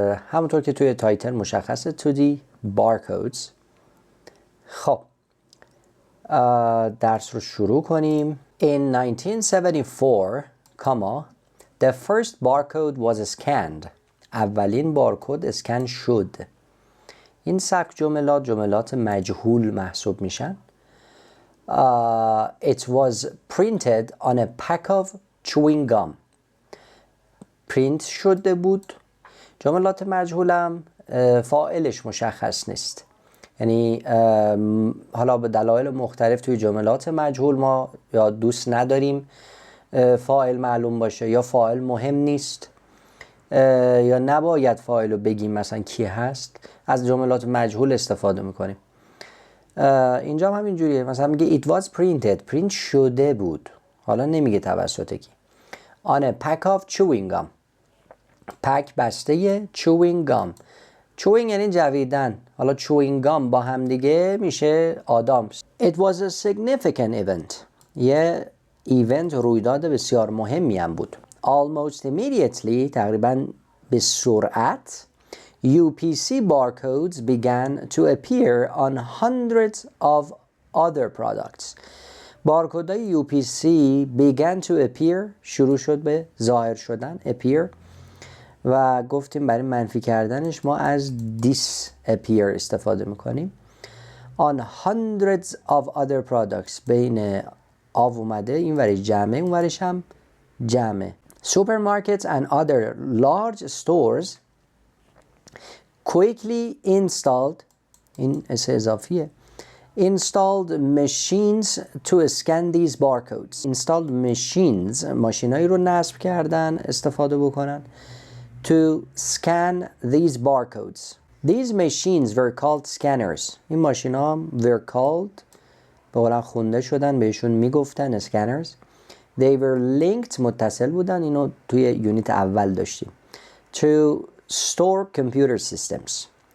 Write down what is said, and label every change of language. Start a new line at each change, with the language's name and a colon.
Persian: همونطور که توی تایتل مشخصه
English: 2D barcodes.
Persian: خب درس رو شروع کنیم.
English: In 1974, the first barcode was scanned.
Persian: اولین بارکد اسکن شد. این سبک جملات مجهول محسوب میشن.
English: It was printed on a pack of chewing gum.
Persian: پرینت شده بود. جملات مجهولم فاعلش مشخص نیست. یعنی حالا به دلایل مختلف توی جملات مجهول ما یا دوست نداریم فاعل معلوم باشه، یا فاعل مهم نیست، یا نباید فاعل رو بگیم مثلا کی هست، از جملات مجهول استفاده میکنیم. اینجا هم همین جوریه. مثلا میگه
English: it was printed،
Persian: پرینت شده بود، حالا نمیگه توسط کی.
English: on a pack of chewing gum،
Persian: پک بسته
English: chewing gum.
Persian: chewing یعنی جویدن، حالا chewing gum با هم دیگه میشه آدام.
English: it was a significant event،
Persian: یه ایونت، رویداد بسیار مهمی هم بود.
English: almost immediately،
Persian: تقریبا به سرعت،
English: UPC barcodes began to appear on hundreds of other products.
Persian: بارکدهای UPC
English: began to appear،
Persian: شروع شد به ظاهر شدن، appear، و گفتیم برای منفی کردنش ما از disappear استفاده میکنیم.
English: on hundreds of other products،
Persian: بین آو اومده، این ورش جمعه، اون ورش هم جمعه.
English: Supermarkets and other large stores quickly installed،
Persian: این اس اضافیه،
English: installed machines to scan these barcodes. installed machines،
Persian: ماشینایی رو نصب کردن استفاده بکنن
English: to scan these barcodes. These machines were called scanners.
Persian: این ماشین ها
English: were called،
Persian: به قولن خونده شدن، بهشون میگفتن scanners.
English: They were linked،
Persian: متصل بودن، اینو توی یونیت اول داشتیم.
English: To store computer systems.